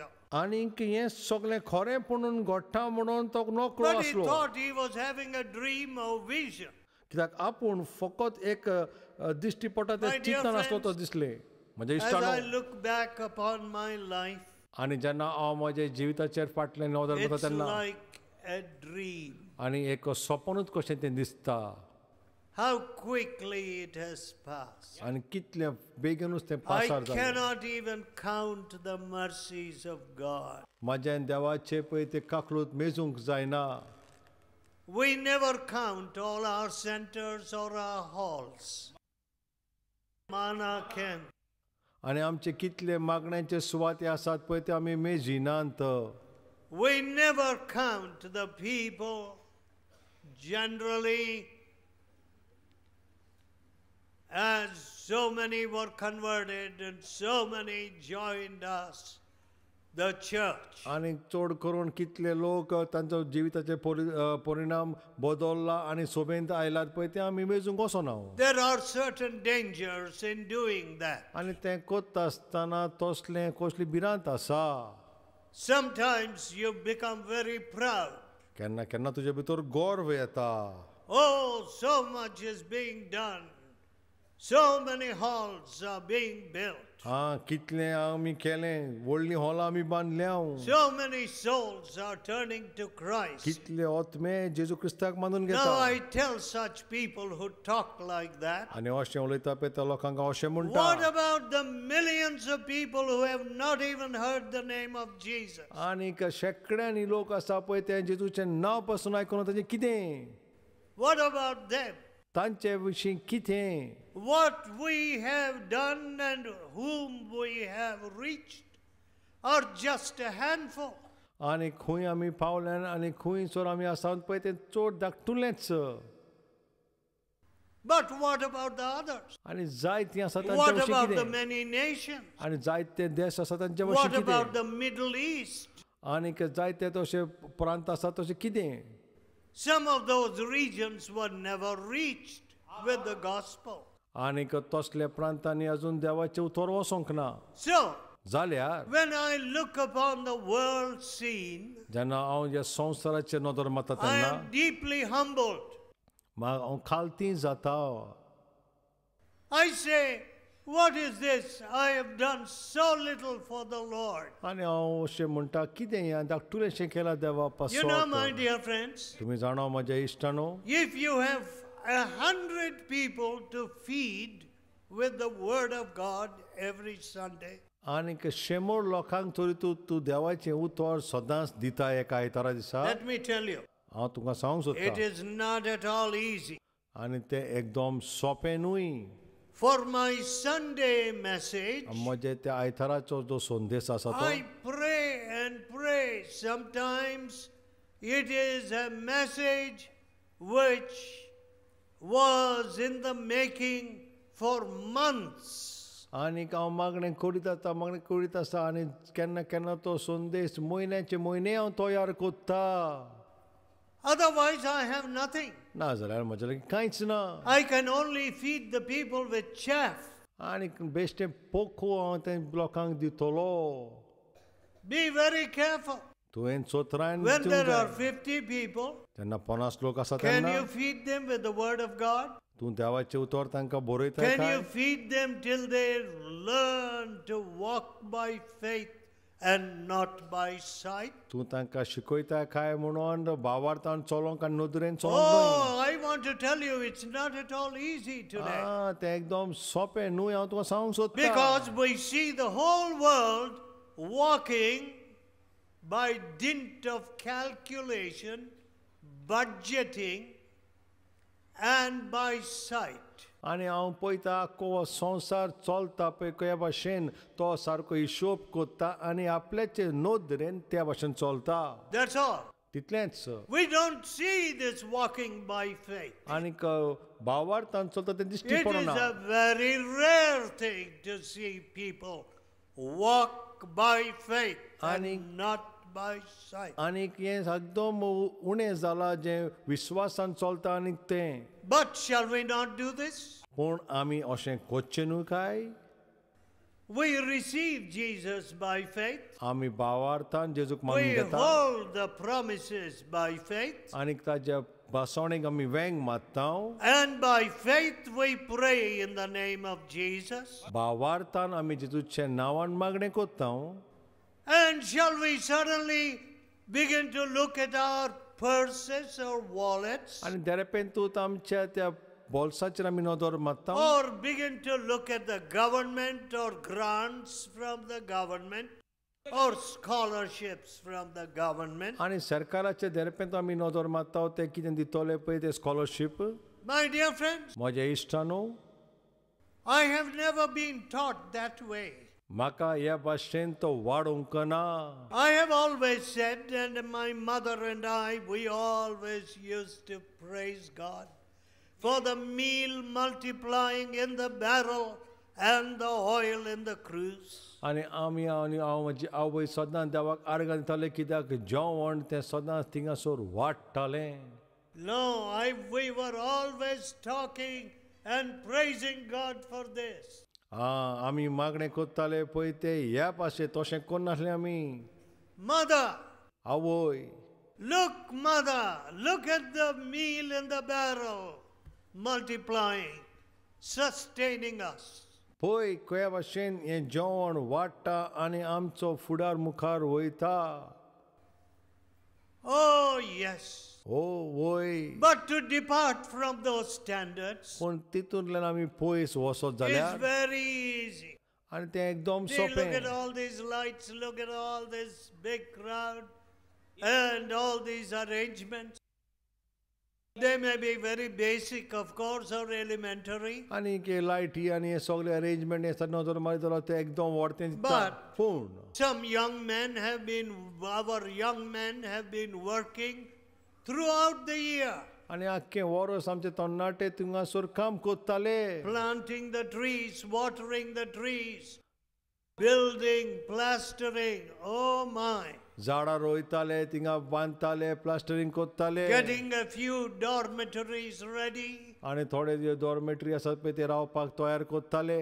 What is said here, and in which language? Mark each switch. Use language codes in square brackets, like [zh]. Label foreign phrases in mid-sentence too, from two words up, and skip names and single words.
[kok] आनीक हें सगळें खरें म्हणून घडटा म्हणून तो नकळो [en] But he [kok] आसलो. [en] thought he was having a dream or vision. [kok] कित्याक आपूण फकत एक दिश्टी पडटा [en] My [kok] तें [en] dear [kok] चिंतन आसलो तो [en] friends, [kok] दिसले. म्हज्या [en] As I [kok] इश्टानो. [en] look back upon my life, [kok] आनी जेन्ना हांव म्हज्या जिविताचेर फाटल्यान नदर करता [en] it's [kok] तेन्ना [en] like a dream. [kok] आनी एक सपनूच कशें तें दिसता. [en] How quickly it has passed. [kok] आनी कितलें बेगीनूच तें [en] I [kok] पासार जालें. [en] cannot even count the mercies of God. [kok] म्हाज्यान देवाचे पळय तें काकलूत मेजूंक जायना. [en] We never count all our centers or our halls. Mana can. [kok] आनी आमचे कितले मागण्यांचे सुवाते आसात पळय ते आमी मेजिनांत. [en] We never count the people generally, as so many were converted and so many joined us, the church. [kok] आनी चड करून कितले लोक तांचो जिविताचे परिणाम बदलला आनी सोबेंत आयलात पळय ते आमी मेजूंक वचना. [en] There are certain dangers in doing that. [kok] आनी तें कोत्ता आसतना तसलें कसली भिरांत आसा. [en] Sometimes you become very proud. [kok] केन्ना केन्ना तुजे भितर गर्व येता. [en] Oh, so much is being done. So many halls are being built. [kok] कितलें आमी केलें, व्हडलीं हॉलां आमी बांदल्या. [en] So many souls are turning to Christ. [kok] कितले आत्मे जेजू क्रिस्ताक मानून [en] Now [kok] घेता. [en] I tell such people who talk like that, [kok] आनी अशें उलयता पळय त्या लोकांक अशें [en] what [kok] म्हणटा. [en] about the millions of people who have not even heard the name of Jesus? [kok] आनीक शेकड्यांनी लोक आसा पळय ते जेजूचें नांव पासून आयकून ताचें कितें. [en] What about them? [kok] तांचे विशीं कितें. [en] What we have done and whom we have reached are just a handful. [kok] आनी खंय आमी पावल्यान आनी खंयसर आमी आसा पळय तें चड धाकटुलेंच. [en] But what about the others? [kok] आनी जायतीं आसा तांचे [en] What [kok] विशीं [en] about the [kok] कितें. [en] many nations? [kok] आनी जायते देश आसा तांचे [en] What [kok] विशीं [en] about [kok] कितें. [en] the Middle East? [kok] आनीक जायते तशे प्रांत आसा तशें कितें. [en] Some of those regions were never reached with the gospel. [kok] आनीक तसल्या प्रांतांनी अजून देवाचें उतर वचोंक ना. [en] So, [kok] जाल्यार [en] when I look upon the world scene, [kok] जेन्ना हांव ह्या संवसाराचेर नदर मारता [en] I [kok] तेन्ना [en] am deeply humbled. [kok] हांव खालती जाता. [en] I say, what is this? I have done so little for the Lord. [kok] आनी हांव अशें म्हणटा कितें हें धाकटुलेंशें केलां देवा [en] You know, [kok] पासत. [en] my dear friends, [kok] तुमी जाणा म्हज्या इश्टानो, [en] if you have 100 people to feed with the Word of God every Sunday, [kok] आनीक 100 लोकांक तरी तूं देवाचें उतर सदांच दिता एका आयतारा दिसा. [en] let me tell you, [kok] हांव तुका सांगूंक [en] it [kok] सोदतां. [en] is not at all easy. [kok] आनी तें एकदम सोंपें न्हय. [en] For my Sunday message, [kok] म्हजे त्या आयताराचो जो संदेश आसा तो [en] I pray and pray. Sometimes it is a message which was in the making for months. [kok] आनीक हांव मागणें करीत आसा आनी केन्ना केन्ना तो संदेश म्हयन्याचे म्हयने हांव तयार कोत्ता. [en] Otherwise, I have nothing. [kok] ना जाल्यार म्हजे लागीं कांयच ना. [en] I can only feed the people with chaff. [kok] आनीक बेश्टें पोखू हांव तें लोकांक दितलो. [en] Be very careful. [kok] तुवें चोत्रान [en] When [kok] दिवंक [en] there are [kok] जाय. [en] 50 people, [kok] जेन्ना 50 लोक आसा [en] can [kok] तेन्ना [en] you feed them with the Word of God? [kok] तूं देवाचें उतर तांकां बरयता [en] Can [kok] काय. [en] you feed them till they learn to walk by faith and not by sight? [kok] तूं तांकां शिकयता काय म्हणून भावार्थान चलोंक आनी नदरेन चलोंक [en] Oh, I want to tell you, it's not at all easy [kok] न्हय. [en] today. [kok] तें एकदम सोंपें न्हय हांव तुका सांगूंक सोदतां. [en] Because we see the whole world walking by dint of calculation, budgeting, and by sight. [kok] आनी हांव पळयता आख्खो संवसार चलता पळय कया भाशेन तो सारको हिशोब कोत्ता आनी आपल्याचे नदरेन त्या भाशेन चलता. [en] That's all. [kok] तितलेंच. [en] We don't see this walking by faith. [kok] आनीक भावार्थान चलता तें दिश्टी [en] It is [kok] पडना. [en] a very rare thing to see people walk by faith and not by sight. [kok] आनीक हें एकदम उणें जालां जें विश्वासान चलता आनीक तें. [en] But shall we not do this? [kok] पूण आमी अशें कोच्चें न्हय काय. [en] We receive Jesus by faith. [kok] आमी भावार्थान जेजूक मानून [en] We [kok] घेता [en] hold the promises by faith. [kok] आनीक ताज्या भासावणेक आमी वेंग मारता. [en] And by faith we pray in the name of Jesus. [kok] भावार्थान आमी जेजूचे नांवान मागणें कोत्ता. [en] And shall we suddenly begin to look at our purses or wallets? [kok] आनी देरेपेन तूं आमच्या त्या बोल्साचेर आमी नदर मारता. [en] Or begin to look at the government or grants from the government or scholarships from the government? [kok] आनी सरकाराचे देरेपेन आमी नदर मारता ते कितें दितले पळय ते स्कॉलरशीप. [en] My dear friends, [kok] म्हजे इश्टानो, [en] I have never been taught that way. [kok] म्हाका ह्या भाशेन तो वाडोवंक ना. [en] I have always said, and my mother and I, we always used to praise God for the meal multiplying in the barrel and the oil in the cruse. [kok] आनी आमी आनी हांव म्हजी आवय सदां देवाक आर्गां दिताले कित्याक जेवण तें सदांच थिंगासोर वाडटालें. [en] No, we were always talking and praising God for this. [kok] आमी मागणें कोत्ताले पळय ते ह्या भाशेन तशें कोन्नासलें आमी. [en] Mother, [kok] आवय, [en] look, mother, look at the meal in the barrel, multiplying, sustaining us. [kok] पळय कया भाशेन हें जेवण वाडटा आनी आमचो फुडार मुखार वयता. [en] Oh, yes. [kok] ओ वय, [en] But to depart from those standards [kok] पूण तितूंतल्यान आमी पयस वसत [en] is [kok] जाल्यार [en] very easy. [kok] आनी तें एकदम [en] See, look at [kok] सोपें. [en] all these lights, look at all this big crowd, and all these arrangements. They may be very basic, of course, or elementary, [kok] आनी के लायटी आनी हे सगळे अरेंजमेंट हे नजर मारितलो ते एकदम व्हडतें दिसता. [en] But- [kok] पूण [en] some young men have been, our young men have been working throughout the year, [kok] आनी आख्खें वरोस आमचे तरणाटे थिंगासोर काम कोत्ताले. [en] planting the trees, watering the trees, building, plastering, oh my, [kok] झाडां रोयताले, थिंगा बांदताले, प्लास्टरिंग कोत्ताले. [en] getting a few dormitories ready. [kok] आनी थोडे जे डॉर्मेटरी आसात पळय ते रावपाक तयार कोत्ताले.